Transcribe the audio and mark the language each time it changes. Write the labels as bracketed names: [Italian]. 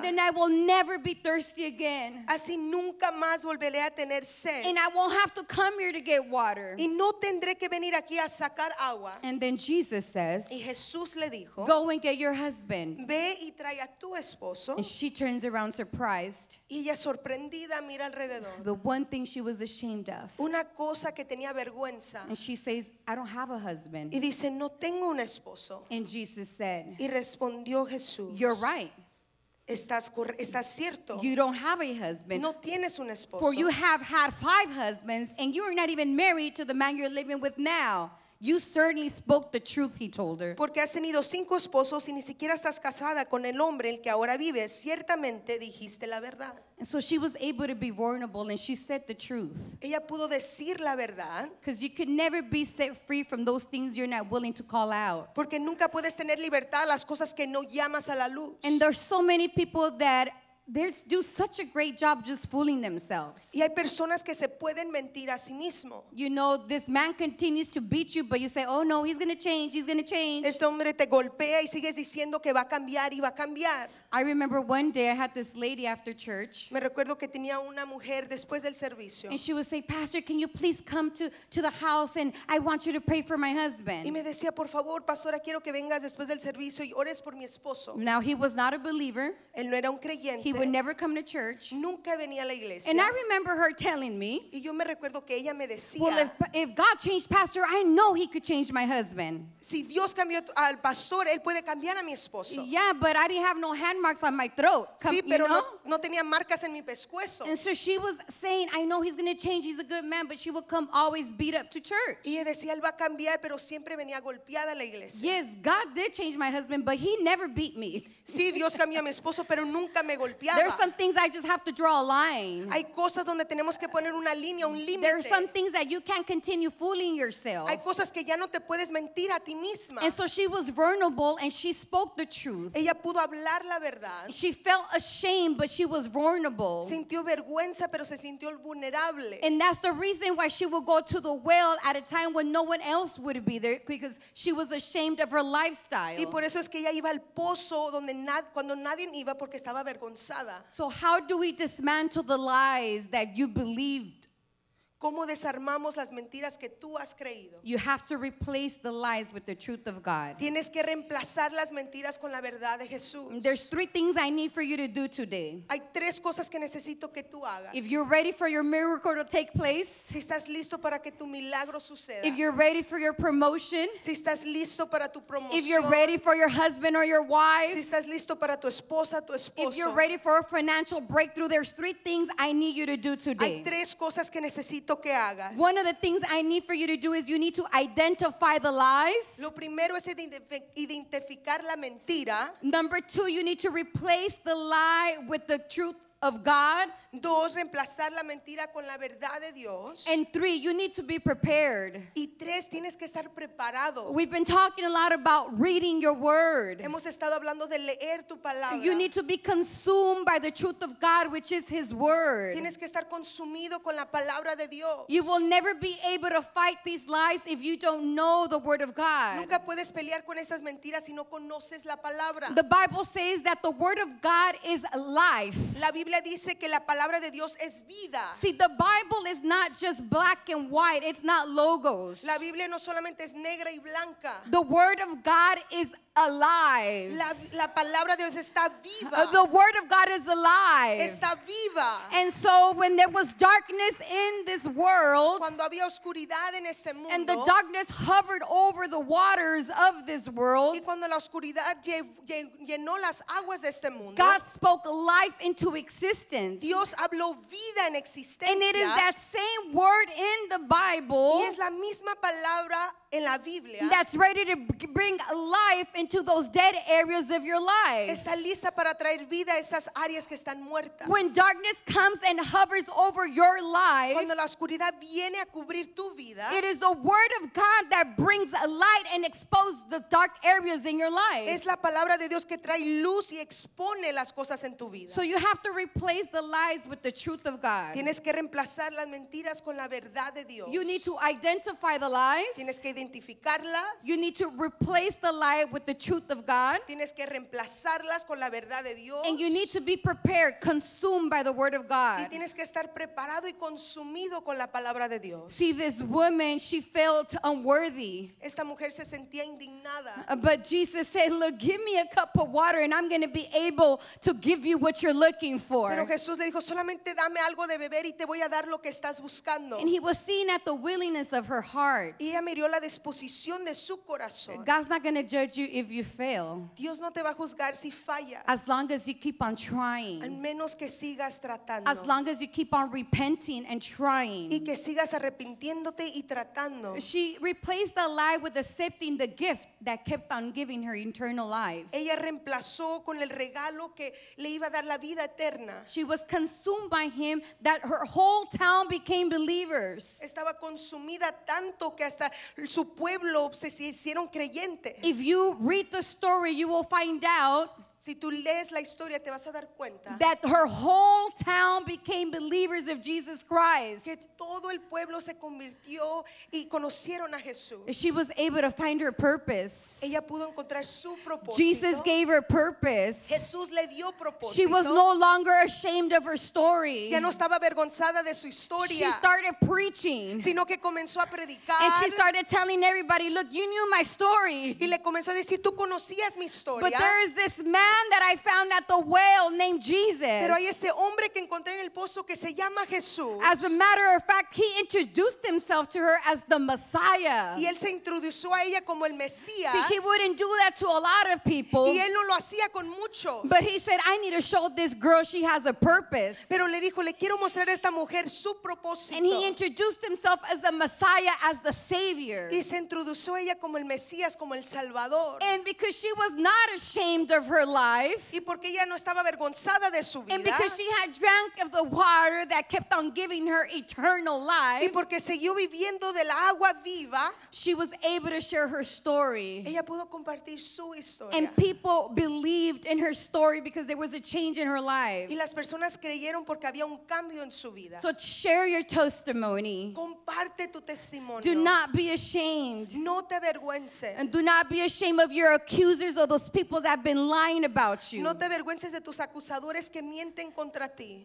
[English] Then I will never be thirsty again. [Spanish] Así nunca más volveré a tener sed. [English] And I won't have to come here to get water. [Spanish] Y no tendré que venir aquí a sacar agua. [English] And then Jesus says, [Spanish] Y Jesús le dijo, [English] go and get your husband. [Spanish] ve y trae a tu esposo. [English] And she turns around surprised. [Spanish] Y ella sorprendida mira alrededor. [English] The one thing she was ashamed of. [Spanish] Una cosa que tenía vergüenza. [English] And she says, I don't have a husband. [Spanish] Y dice, no tengo un esposo. [English] And Jesus said, [Spanish] Y respondió Jesús, [English] you're right. [Spanish] estás cierto. [English] You don't have a husband. [Spanish] No tienes un esposo. [English] For you have had 5 husbands, and you are not even married to the man you're living with now. You certainly spoke the truth, he told her. [Spanish] Porque has tenido 5 esposos y ni siquiera estás casada con el hombre el que ahora vives. Ciertamente dijiste la verdad. [English] And so she was able to be vulnerable, and she said the truth. [Spanish] Ella pudo decir la verdad. [English] Because you could never be set free from those things you're not willing to call out. [Spanish] Porque nunca puedes tener libertad a las cosas que no llamas a la luz. [English] And there's so many people that they do such a great job just fooling themselves. [Spanish] Y hay personas que se pueden mentir a sí mismo. [English] You know, this man continues to beat you, but you say, oh no, he's going to change, he's going to change. [Spanish] Este hombre te golpea y sigues diciendo que va a cambiar y va a cambiar. [English] I remember one day I had this lady after church, [Spanish] Me recuerdo que tenía una mujer después del servicio [English] and she would say, Pastor, can you please come to the house, and I want you to pray for my [Spanish] y [English] husband. [Spanish] me decía, por favor, pastora, quiero que vengas después del servicio y ores por mi esposo. [English] Now, he was not a believer. [Spanish] Él no era un creyente. [English] He would never come to church. [Spanish] Nunca venía a la iglesia. [English] And I remember her telling me, [Spanish] Y yo me recuerdo que ella me decía, [English] well, if God changed Pastor, I know he could change my husband. [Spanish] si Dios cambió al pastor, él puede cambiar a mi esposo. [English] Yeah, but I didn't have no hand marks on my throat. [Spanish] Sí, [English] You [Spanish] pero [English] know? [Spanish] no tenía marcas en mi pescuezo. [English] And so she was saying, I know he's going to change, he's a good man, but she would come always beat up to church. [Spanish] Y ella decía, él va a cambiar, pero siempre venía golpeada a la iglesia. [English] Yes, God did change my husband, but he never beat me. [Spanish] Sí, Dios cambió a mi esposo, pero nunca me golpeaba. [English] There's some things I just have to draw a line. [Spanish] Hay cosas donde tenemos que poner una línea, un [English] There's some [Spanish] límite. [English] things that you can't continue fooling yourself. [Spanish] Hay cosas que ya no te puedes mentir a ti misma. [English] And so she was vulnerable, and she spoke the truth. [Spanish] Ella pudo hablar la verdad. [English] She felt ashamed, but she was vulnerable. [Spanish] Sintió vergüenza, pero se sintió vulnerable. [English] And that's the reason why she would go to the well at a time when no one else would be there, because she was ashamed of her lifestyle. [Spanish] Y por eso es que ella iba al pozo donde cuando nadie iba porque estaba avergonzada. [English] So how do we dismantle the lies that you believed? [Spanish] ¿Cómo desarmamos las mentiras que tú has creído? [English] You have to replace the lies with the truth of God. [Spanish] Tienes que reemplazar las mentiras con la verdad de Jesús. [English] There's 3 things I need for you to do today. [Spanish] Hay 3 cosas que necesito que tú hagas. [English] If you're ready for your miracle to take place, [Spanish] Si estás listo para que tu milagro suceda. [English] if you're ready for your promotion, [Spanish] Si estás listo para tu promoción. [English] if you're ready for your husband or your [Spanish] Si [English] wife, [Spanish] estás listo para tu esposa, tu esposo. [English] if you're ready for a financial breakthrough, there's 3 things I need you to do today. [Spanish] Hay 3 cosas que necesito que hagas. [English] One of the things I need for you to do is you need to identify the lies. [Spanish] Lo primero es identificar la mentira. [English] Number 2, you need to replace the lie with the truth of God. [Spanish] 2, reemplazar la mentira con la verdad de Dios. [English] And 3, you need to be prepared. [Spanish] Y 3, tienes que estar preparado. [English] We've been talking a lot about reading your word. [Spanish] Hemos estado hablando de leer tu palabra. [English] You need to be consumed by the truth of God, which is His word. [Spanish] Tienes que estar consumido con la palabra de Dios. [English] You will never be able to fight these lies if you don't know the word of God. [Spanish] Nunca puedes pelear con esas mentiras si no conoces la palabra. [English] The Bible says that the word of God is life. [Spanish] La Biblia Biblia dice que la palabra de Dios es vida. [English] See, the Bible is not just black and white. It's not logos. [Spanish] La Biblia no solamente es negra y blanca. [English] The Word of God is alive. [Spanish] La palabra de Dios está viva. [English] The Word of God is alive. [Spanish] Está viva. [English] And so when there was darkness in this world, [Spanish] Cuando había oscuridad en este [English] and the [Spanish] mundo, [English] darkness hovered over the waters of this world, [Spanish] y cuando la oscuridad llenó las aguas de este mundo, [English] God spoke life into existence. [Spanish] Dios habló vida en existencia. [English] And it is that same word in the Bible [Spanish] Y es la misma palabra en la Biblia. [English] that's ready to bring life into those dead areas of your life. [Spanish] Está lista para traer vida a esas áreas que están muertas. [English] When darkness comes and hovers over your life, [Spanish] Cuando la oscuridad viene a cubrir tu vida, [English] it is the word of God that brings light and exposes the dark areas in your life. [Spanish] es la palabra de Dios que trae luz y expone las cosas en tu vida. [English] So you have to replace the lies with the truth of God. [Spanish] Tienes que reemplazar las mentiras con la verdad de Dios. [English] You need to identify the lies. [Spanish] Tienes que identificarlas. [English] You need to replace the lie with the truth of God. [Spanish] Tienes que reemplazarlas con la verdad de Dios. [English] And you need to be prepared, consumed by the word of [Spanish] Y [English] God. [Spanish] tienes que estar preparado y consumido con la palabra de Dios. [English] See, this woman, she felt unworthy. [Spanish] Esta mujer se sentía indignada. [English] But Jesus said, look, give me a cup of water and I'm going to be able to give you what you're looking for. [Spanish] Pero Jesús le dijo, solamente dame algo de beber y te voy a dar lo que estás buscando. [English] And he was seeing at the willingness of her heart. [Spanish] Y ella miró la disposición de su corazón. [English] God's not going to judge you if you fail, [Spanish] Dios no te va a juzgar si fallas. [English] as long as you keep on [Spanish] Al [English] trying, [Spanish] menos que sigas tratando. [English] as long as you keep on repenting and [Spanish] Y [English] trying. [Spanish] que sigas arrepintiéndote y tratando. [English] She replaced the lie with accepting the gift that kept on giving her eternal life. [Spanish] Ella reemplazó con el regalo que le iba a dar la vida eterna. [English] She was consumed by him that her whole town became believers. [Spanish] Estaba consumida tanto que hasta su pueblo se hicieron creyentes. [English] If you read the story, you will find out [Spanish] Si tú lees la historia te vas a dar cuenta [English] that her whole town became believers of Jesus Christ. [Spanish] que todo el pueblo se convirtió y conocieron a Jesús. [English] She was able to find her purpose. [Spanish] Ella pudo encontrar su propósito. [English] Jesus gave her purpose. [Spanish] Jesús le dio propósito. [English] She was no longer ashamed of her story. [Spanish] Ya no estaba avergonzada de su [English] She [Spanish] historia, [English] started preaching. [Spanish] sino que comenzó a predicar [English] And she started telling everybody, look, you knew my story. [Spanish] y le comenzó a decir, tú conocías mi historia. [English] But there is this man that I found at the well named Jesus. [Spanish] Pero hay este hombre que encontré en el pozo que se llama Jesús. [English] As a matter of fact, he introduced himself to her as the Messiah. [Spanish] Y él se introdujo a ella como el Mesías. [English] See, he wouldn't do that to a lot of people. [Spanish] Y él no lo hacía con mucho. [English] But he said, I need to show this girl she has a purpose. [Spanish] Pero le dijo, le quiero mostrar a esta mujer su propósito. [English] And he introduced himself as the Messiah, as the Savior. [Spanish] Y se introdujo a ella como el Mesías, como el Salvador. [English] And because she was not ashamed of her life, [Spanish] Y porque ella no estaba avergonzada de su [English] and because she had drank of the water that kept on giving her eternal [Spanish] Y [English] life, [Spanish] porque siguió viviendo de la agua viva. [English] she was able to share her story. [Spanish] Ella pudo compartir su historia. [English] And people believed in her story because there was a change in her life. [Spanish] Y las personas creyeron porque había un cambio en su vida. [English] So share your testimony. [Spanish] Comparte tu testimonio. [English] Do not be ashamed. [Spanish] No te avergüences. [English] And do not be ashamed of your accusers or those people that have been lying about you. [Spanish] No te avergüences de tus acusadores que mienten contra ti.